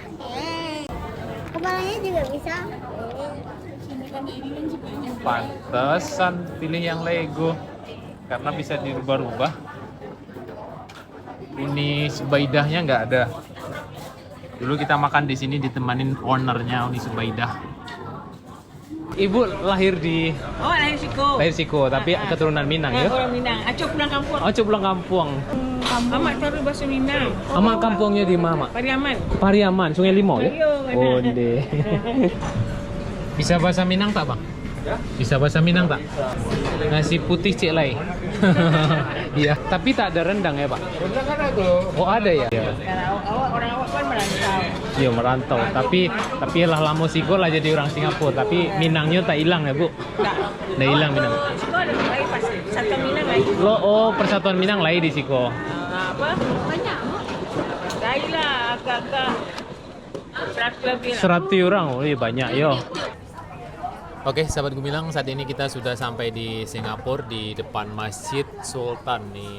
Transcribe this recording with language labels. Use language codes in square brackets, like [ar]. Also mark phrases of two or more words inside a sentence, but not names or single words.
[id] Kepalanya juga bisa. Pantesan pilih yang Lego karena bisa dirubah-rubah. Uni Subaidahnya nggak ada. Dulu kita makan di sini ditemanin ownernya Uni Subaidah. Ibu lahir di Oh, lahir Siko. tapi keturunan Minang ya? Orang Minang. Acok pulang kampung. Oh, pulang kampung. Amak taruh bahasa Minang. Ama kampungnya di mana? Pariaman. Pariaman, Sungai Limau ya? Iya, mana? [min] Onde. [id] Bisa bahasa Minang tak, Bang? Bisa bahasa Minang tak? Nasi putih Cik Lai. Iya, tapi tak ada rendang ya, Pak? Rendang kan ada. Oh, ada ya? Kalau orang awak kan merantau. Iya, merantau. Tapi lah lama Siko lah jadi orang Singapura, tapi Minangnya tak hilang ya, Bu? Tak. Tak hilang Minang. Siko ada lain pas satu Minang lagi. Oh, Persatuan Minang lain di Siko. Apa? Banyak. Lain lah agak-agak 100 lebih lah. [min] 100 orang, oh iya banyak yo. [id] Oke, sahabat Gumilang, saat ini kita sudah sampai di Singapura di depan Masjid Sultan nih.